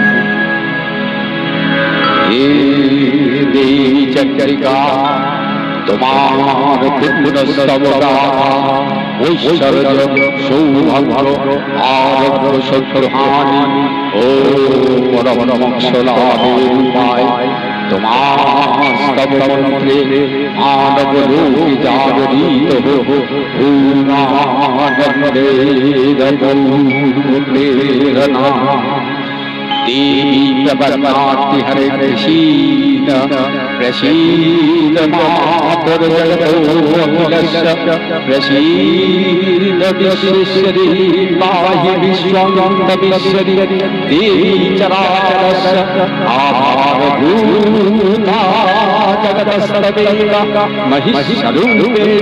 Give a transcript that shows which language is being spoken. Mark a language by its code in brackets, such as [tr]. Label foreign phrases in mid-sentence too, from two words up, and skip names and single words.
[bn] হে দেবী চন্দ্রিকা, তোমার পুণ্যস্তবকা ঐশ্বর্য সৌভাগ্য আরোগ্য শত্রুহানি ও পরম মোক্ষলাভের উপায় তোমার স্তবমন্ত্রে মানব লোকে জাগরিত প্রেরণা। [sa] देवी प्रबलमाति हरे प्रसीद प्रसीद मातुर्जगतोऽखिलस्य प्रसीद विश्वेश्वरी पाहि विश्वमन्तमीश्वरी देवी चराचरस्य आधारभूता जगतस्तवेका महिषरूपेण